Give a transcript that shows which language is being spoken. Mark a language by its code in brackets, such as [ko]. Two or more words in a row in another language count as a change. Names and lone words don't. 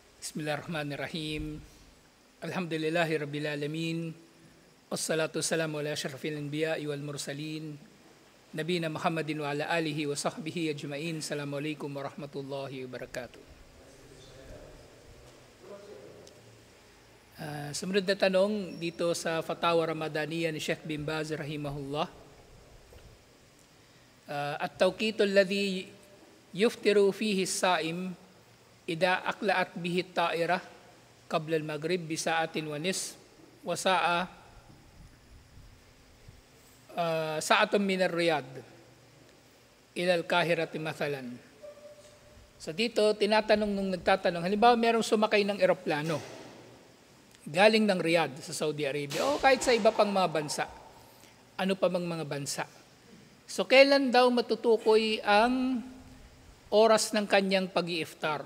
[ar] بسم الله الرحمن الرحيم. الحمد لله رب العالمين. والصلاة والسلام على أشرف الأنبياء والمرسلين. نبينا محمد وعلى آله وصحبه أجمعين. السلام عليكم ورحمة الله وبركاته. [tl] Sumunod na tanong dito sa Fatawa Ramadaniya ni Sheikh bin Baz rahimahullah. [ar] التوقيت الذي يفطر فيه الصائم إذا أقلعت به الطائرة قبل المغرب بساعة ونصف وساعة من الرياض إلى القاهرة مثلا. [tl] So dito tinatanong nung nagtatanong, halimbawa merong sumakay ng eroplano galing ng Riyadh sa Saudi Arabia o kahit sa iba pang mga bansa. Ano pa mang mga bansa. So kailan daw matutukoy ang oras ng kanyang pag-iiftar?